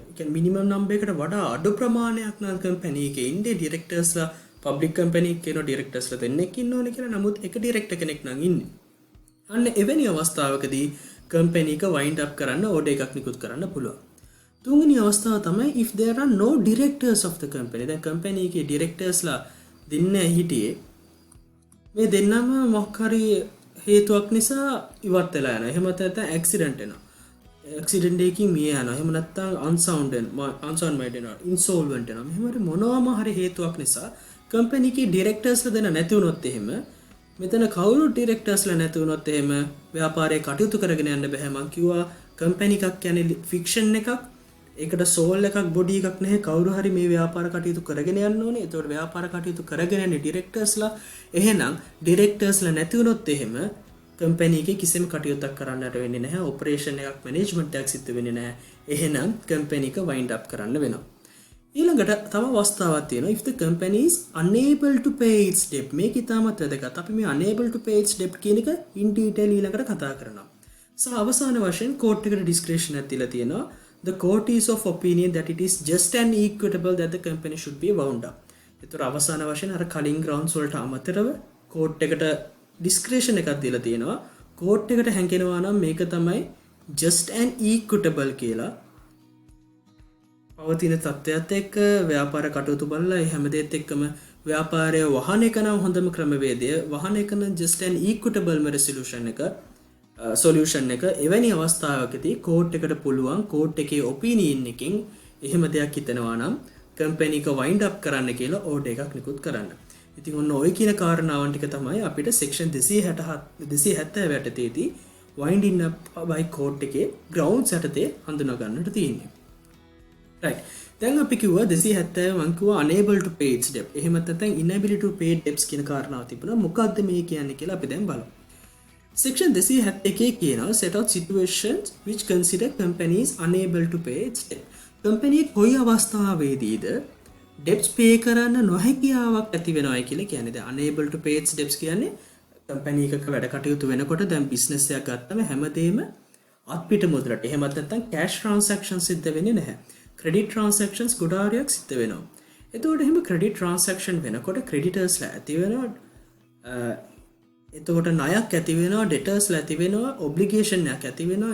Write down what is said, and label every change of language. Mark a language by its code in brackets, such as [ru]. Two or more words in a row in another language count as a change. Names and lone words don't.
[si] ඒ කියන්නේ [en] minimum number [si] එකට වඩා අඩු ප්‍රමාණයක් නම් company එකේ ඉන්නේ directorsලා [en] public company [si] එකේ directorsලා දෙන්නෙක් ඉන්න ඕනේ කියලා. නමුත් එක director කෙනෙක් නම් ඉන්නේ. අන්න එවැනි අවස්ථාවකදී company එක [en] wind up [si] කරන්න order එකක් නිකුත් කරන්න පුළුවන්. තුන්වෙනි අවස්ථාව තමයි [en] if there are no directors of the company. [si] දැන් company එකේ directorsලා දෙන්නේ හිටියේ. මේ දෙන්නම මොකක් හරි හේතුවක් නිසා ඉවත් වෙලා යනවා. එහෙම නැත්නම් accident වෙනවා. accident එකකින් මිය යනවා. එහෙම නැත්නම් [en] unsound made [si] වෙනවා. insolvent වෙනවා. මෙහෙම හරි මොනවාම හරි හේතුවක් නිසා company එකේ directorsලා දෙන්න නැති වුණොත් එහෙම මෙතන කවුරු directorsලා නැති වුණොත් එහෙම ව්‍යාපාරයේ කටයුතු කරගෙන යන්න බෑ. මං කිව්වා company එකක් කියන්නේ fiction එකක්. ඒකට soul එකක් body එකක් නැහැ. කවුරු හරි මේ ව්‍යාපාර කටයුතු කරගෙන යන්න ඕනේ. ඒතකොට ව්‍යාපාර කටයුතු කරගෙන යන්නේ directorsලා. එහෙනම් directorsලා නැති වුණොත් එහෙම company එකේ කිසිම කටයුත්තක් කරන්නට වෙන්නේ නැහැ. operation එකක් management එකක් සිද්ධ වෙන්නේ නැහැ. එහෙනම් company එක [en] wind up [si] කරන්න වෙනවා. ඊළඟට තව අවස්ථාවක් තියෙනවා [en] if the company is unable to pay its debt. [si] මේක ඉතාමත් වැදගත්. අපි මේ [en] unable to pay its debt [si] කියන එක [en] in detail [si] ඊළඟට කතා කරනවා. අවසාන වශයෙන් court එකට discretion එකක් දීලා තියෙනවා. [en] The court is of opinion that it is just and equitable that the company should be wound up. [si] ඒතර අවසාන වශයෙන් අර කලින් grounds වලට අමතරව court එකට discretion එකක් දීලා තියෙනවා. court එකට හැංගෙනවා නම් මේක තමයි [en] just and equitable [si] කියලා. පවතින තත්ත්වයට එක්ක ව්‍යාපාර කටයුතු බලලා හැම දෙයත් එක්කම ව්‍යාපාරය වහන එක නම් හොඳම ක්‍රමවේදය. වහන එක නම් [en] just and equitable resolution [si] එක solution එක. එවැනි අවස්ථාවකදී court එකට පුළුවන් court එකේ opinion එකෙන් එහෙම දෙයක් හිතනවා නම් company එක [en] wind up [si] කරන්න කියලා order එකක් නිකුත් කරන්න. ඉතින් ඔන්න ඔය කියන කාරණාවන් ටික තමයි අපිට section 270 යටතේදී [en] winding up by court [si] එකේ grounds යටතේ හඳුනා ගන්නට තියෙන්නේ. right. දැන් අපි කිව්වා 270 මං කිව්වා [en] unable to pay its debt. [si] එහෙම නැත්නම් [en] inability to pay debts [si] කියන කාරණාව තිබුණා. මොකක්ද මේ කියන්නේ කියලා අපි දැන් බලමු. [en] Section 271 කියනවා set out situations which consider companies unable to pay its debt. [si] company කොයි අවස්ථාවේදීද [en] debts pay [si] කරන්න නොහැකියාවක් ඇති වෙනවයි කියලා කියන්නේ. දැන් [en] unable to pay its debts [si] කියන්නේ company එකක වැඩ කටයුතු වෙනකොට දැන් business එකක් ගත්තම හැමදේම අත්පිට මුදලට. එහෙමත් නැත්නම් [en] cash transactions [si] සිද්ධ වෙන්නේ නැහැ. [en] credit transactions [si] ගොඩාරියක් සිද්ධ වෙනවා. එතකොට එහෙම [en] credit transaction [si] වෙනකොට creditorsලා ඇති වෙනවා. එතකොට ණයක් ඇති වෙනවා, debtorsලා ඇති වෙනවා, obligation එකක් ඇති වෙනවා.